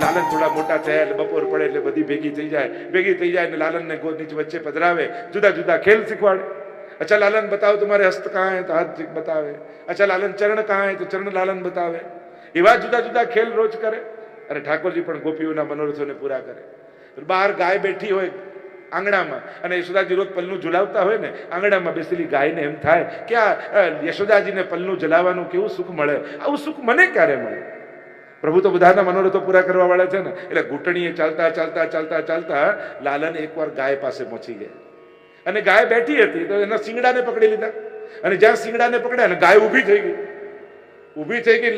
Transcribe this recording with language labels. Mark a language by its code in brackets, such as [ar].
[gu] થોડા મોટા થયા એટલે બપોર પડે એટલે બધી ભેગી થઈ જાય ને લાલનને ગોદ નીચે વચ્ચે પધરાવે, જુદા જુદા ખેલ શીખવાડે. [hi] अच्छा लालन बताओ तुम्हारे हस्त कहाँ है? तो हाथ बतावे. अच्छा लालन चरण कहाँ है? तो चरण लालन बतावे. [gu] એવા જુદા જુદા ખેલ રોજ કરે. અને ઠાકોરજી પણ ગોપીઓના મનોરથોને પૂરા કરે. બહાર ગાય બેઠી હોય આંગણામાં અને યશોદાજી રોજ પલ્લું ઝુલાવતા હોય ને, આંગણામાં બેસેલી ગાયને એમ થાય કે આ યશોદાજીને પલ્લું ઝુલાવવાનું કેવું સુખ મળે, આવું સુખ મને ક્યારે મળે. પ્રભુ તો બધાના મનોરથો પૂરા કરવા વાળા છે ને. એટલે ઘૂંટણીએ ચાલતા ચાલતા ચાલતા ચાલતા લાલન એકવાર ગાય પાસે પહોંચી ગયા અને ગાય બેઠી હતી તો એના શિંગડાને પકડી લીધા અને જ્યાં શિંગડાને પકડ્યા ને ગાય ઊભી થઈ ગઈ.